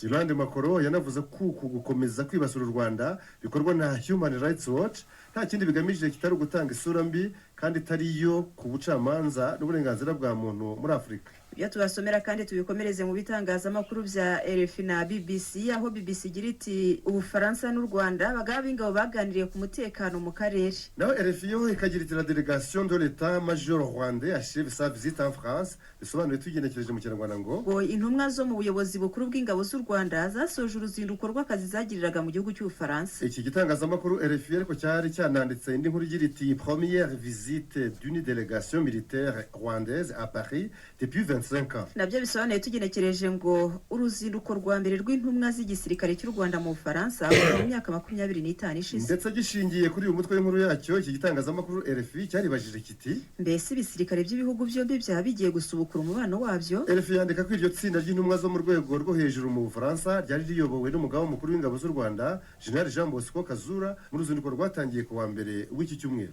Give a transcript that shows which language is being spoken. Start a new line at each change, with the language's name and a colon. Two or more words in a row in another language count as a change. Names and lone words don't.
Kinyarwanda: Yolande Macron yanavuze ko gukomeza kwibasura u Rwanda bikorwa na Human Rights Watch nta kindi bigamije kitari ugutanga isura mbi kandi itari yo ku bucamanza n'uburenganzira bwa muntu muri Afurika. Ibyo tubasomera kandi tubikomereze mu bitangazamakuru bya RFI na BBC, aho BBC igira iti Ubufaransa n'u Rwanda abagaba b'ingabo baganiriye ku mutekano mu karere. Naho RFI yo ikagira iti
French: la délégation de l'État major rwandais achève sa visite en France.
Kinyarwanda: Bisobanuye tugenekereje mu Kinyarwanda ngo intumwa zo mu buyobozi bukuru bw'ingabo z'u Rwanda zasoje uruzinduko rw'akazi zagiriraga mu gihugu cy'Ubufaransa. Iki gitangazamakuru RFI ariko cyari cyananditse indi nkuru igira iti
French: première visite d'une délégation militaire rwandaise à Paris depuis 25 35 ans.
Kinyarwanda: nabyo bisobanuye tugenekereje ngo uruzinduko rwa mbere rw'intumwa z'igisirikare cy'u Rwanda mu Bufaransa mu myaka 25 ishize. Ndetse gishingiye kuri uyu mutwe w'inkuru yacyo, iki gitangazamakuru RFI cyaribajije kiti mbese ibisirikare by'ibihugu byombi byaba bigiye gusubukura umubano wabyo. RFI yandika ko iryo tsinda ry'intumwa zo mu rwego rwo hejuru mu Bufaransa ryari riyobowe n'umugaba mukuru w'ingabo z'u Rwanda General Jean Bosco Kazura mu ruzinduko rwatangiye ku wa mbere w'iki cyumweru.